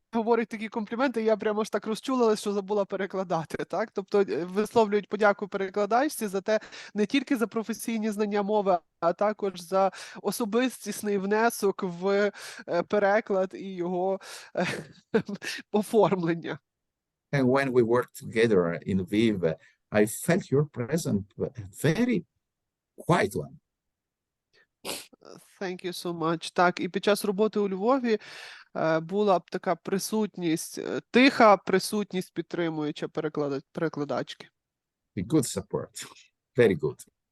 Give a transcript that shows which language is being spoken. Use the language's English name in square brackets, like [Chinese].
[Ukrainian] говорить такі компліменти, я прямо ж так розчулилась, що забула перекладати, так? Тобто висловлюють подяку перекладачці за те, не тільки за професійні знання мови, а також за особистісний внесок в переклад і його оформлення. [English] And when we worked together in Lviv, I felt your presence very quiet one. Thank you so much. [Ukrainian] Так, і під час роботи у Львові була б така присутність, тиха присутність підтримуюча перекладачки. [English] A good support. Very good.